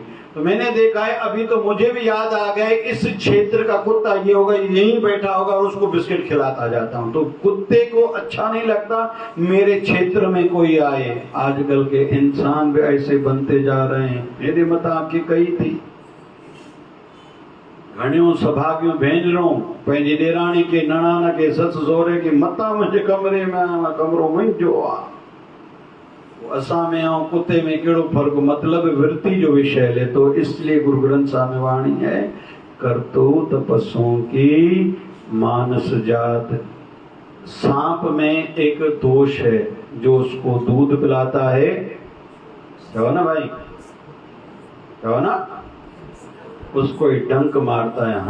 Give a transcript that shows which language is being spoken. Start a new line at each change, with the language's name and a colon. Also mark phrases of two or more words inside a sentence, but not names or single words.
Hindi: तो मैंने देखा है, अभी तो मुझे भी याद आ गया, इस क्षेत्र का कुत्ता ये होगा, यहीं बैठा होगा, और उसको बिस्किट खिलाता जाता हूँ। तो कुत्ते को अच्छा नहीं लगता मेरे क्षेत्र में कोई आए। आजकल के इंसान भी ऐसे बनते जा रहे हैं। मेरी मत आपकी कही थी,
Sindhi: घणियों सभागियों भेंजरों पंहिंजी ॾेराणी के नणान के सस सहुरे के मता मुंहिंजे कमरे में आया, कमरो मुंहिंजो आहे। असां में ऐं कुत्ते में कहिड़ो फर्क़ु? मतलब वृत्ति जो विषय ले।
Hindi: तो इसलिए गुरु ग्रंथ साहब में वाणी है, करतूत पशुओं की मानस जात। सांप में एक दोष है, जो उसको दूध पिलाता है, कहो ना भाई, कहो ना, उसको ही डंक मारता है।